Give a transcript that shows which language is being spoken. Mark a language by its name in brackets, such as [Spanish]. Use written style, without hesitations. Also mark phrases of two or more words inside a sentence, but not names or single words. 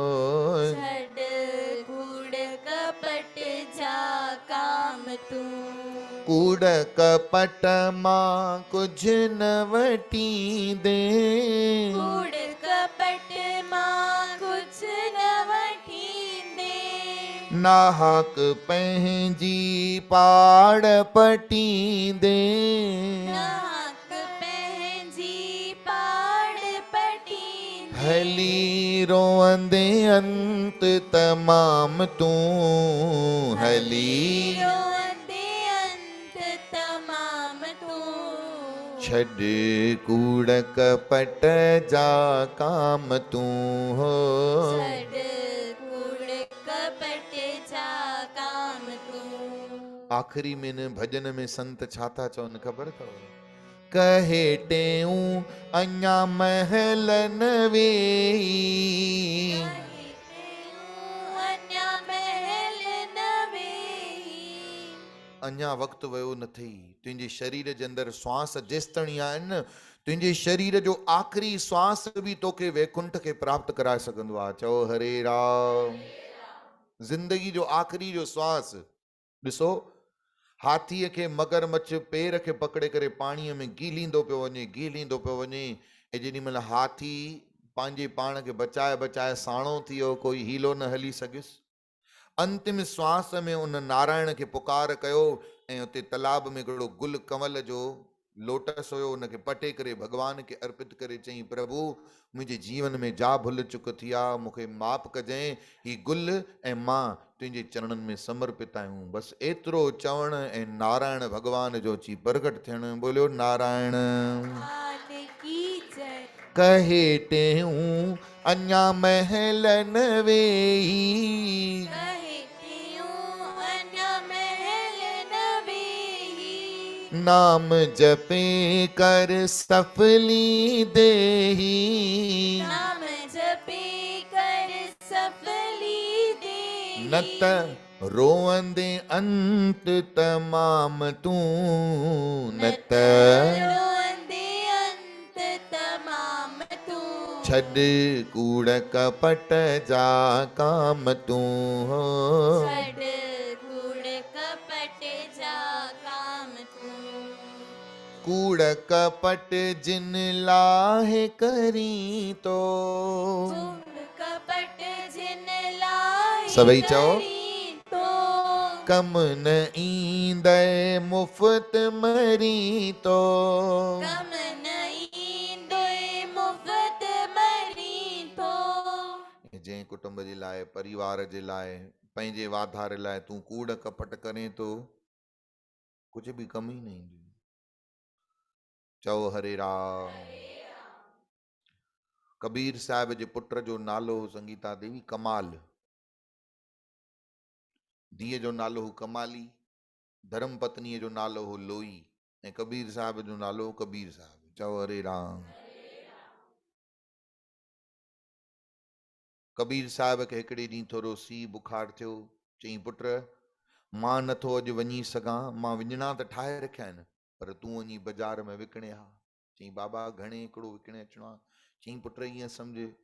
[Sindhi] छड़ कूड़ कपट जा काम तू कूड़ कपट मां कुछ न वठी दे कूड़ कपट मां कुछ न वठींदे नाहक पंहिंजी पाड़ पटी दे नाहक पंहिंजी पाड़ पटींदे हली रोअंदे अंत तमाम तू हली रोअंदे अंत तमाम तू छड़ कूड़ कपट जा काम तू हो छड़ कूड़ कपट जा काम तू आखिरी में न भजन में संत छा था चवनि ख़बर अथव कहे टेऊं अञा महल न वेई अञा महल न वेही अञा वक़्तु वियो न थई तुंहिंजे शरीर जे अंदरि श्वास जेसिताईं आहिनि न तुंहिंजे शरीर जो आख़िरी श्वास बि तोखे वैकुंठ खे प्राप्त कराए सघंदो आहे चओ हरे राम ज़िंदगी जो आख़िरी जो श्वास ॾिसो हाथीअ खे मगरमच्छ पेर खे पकड़े करे पाणीअ में गीलींदो पियो वञे ऐं जेॾी महिल हाथी पंहिंजे पाण खे बचाए बचाए साणो थी वियो कोई हीलो न हली सघियुसि अंतिम श्वास में उन नारायण खे पुकार कयो ऐं उते तालाब में हिकिड़ो गुल कमल जो लोटस हुयो उनखे पटे करे भॻवान खे अर्पित करे चई प्रभु मुंहिंजे जीवन में जा भुल चुक थी आहे मूंखे माफ़ कजांइ ही गुल ऐं मां तुंहिंजे चरणनि में समर्पित आहियूं बसि एतिरो चवण ऐं नारायण भॻवान जो अची प्रगट थियणु बोलियो नारायण [Hindi] लाल की जय [Sindhi] कहे टेऊं अञा महल न वेही कहे त्यूं अञा महल न वेही नाम जपे कर सफली देही नाम जपे कर सफली देही न त रोअंदे अंत तमाम तूं न त रोंदे अंत तमाम तू छॾ कूड़ कपट जा काम तूं हो छड़ कूड़ कपट जा काम तू कूड़ कपट जिन लाहे करी तो कूड़ कपट जिन लाए सभई चओ करी तो कम न ईंदे मुफ्त मरी तो कम नहीं दोए मुफ्त मरी तो जंहिं कुटुंब जे लाइ परिवार जे लाइ पंहिंजे वाधारे लाइ तूं कूड़ कपट करें तो कुझु बि कमी न ईंदी चओ हरे राम कबीर साहिब जे पुट जो नालो संगीता देवी कमाल धीअ जो नालो हो कमाली धर्म पत्नीअ जो नालो हो लोई ऐं कबीर साहिब जो नालो हो कबीर साहिब चओ हरे राम कबीर साहिब खे हिकिड़े ॾींहुं थोरो सी बुखार थियो चई पुट मां नथो अॼु वञी सघां मां विञणा त ठाहे रखिया आहिनि पर तूं वञी बाज़ार में विकिणे हा चई बाबा घणे हिकिड़ो विकिणे अचिणो आहे चई पुट ईअं सम्झ